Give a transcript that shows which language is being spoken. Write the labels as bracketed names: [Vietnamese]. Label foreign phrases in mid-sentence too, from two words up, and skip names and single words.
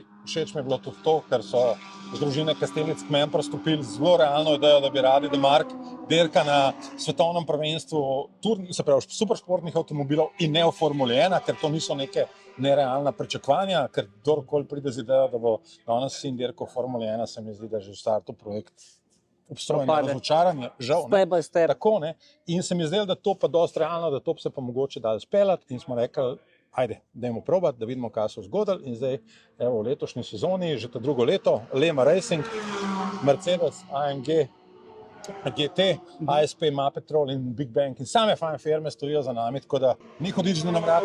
[Slovenian] Všeč mi je bilo tudi to, ker so z družine Kastelic k meni pristopili zelo realno idejo, da bi radi, da Mark dirka na svetovnem prvenstvu se pravi superšportnih avtomobilov in ne v Formuli 1, ker to niso neke nerealna pričakovanja, ker kdorkoli pride z idejo, da bo danes sin dirkal v Formuli 1, se mi zdi, da že v startu projekt obstojno razočaranje, žal. [English] Step by step. [Slovenian] Tako, ne. In se mi zdelo, da to pa dosti realno, da to se pa mogoče dali speljati in smo rekli, ajde, dajmo probati, da vidimo, kaj so zgodili. In zdaj, evo, v letošnji sezoni, že to drugo leto, Lema Racing, Mercedes, AMG, GT, ASP, Mapetrol in Big Bang in same fajn firme stojijo za nami, tako da ni hodič na vrata.